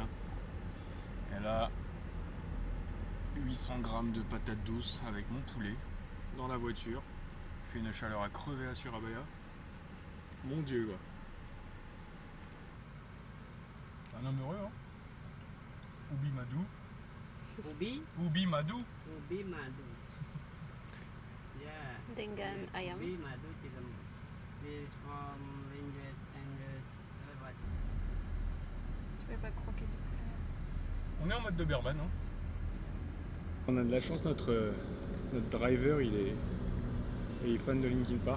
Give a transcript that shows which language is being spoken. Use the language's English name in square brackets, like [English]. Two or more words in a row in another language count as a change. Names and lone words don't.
[French] Et là, 800 grammes de patates douces avec mon poulet dans la voiture. Il fait une chaleur à crever à Surabaya. Mon Dieu quoi. Un homme heureux hein. [Indonesian] Ubi Madou. Ubi Madou. [English] Yeah. [Indonesian] Dengan ayam. Ubi madu [English] chicken. This from Angus. What? [French] Si tu veux pas croquer du poulet. On est en mode de Berban hein. On a de la chance, notre driver il est fan de Linkin Park.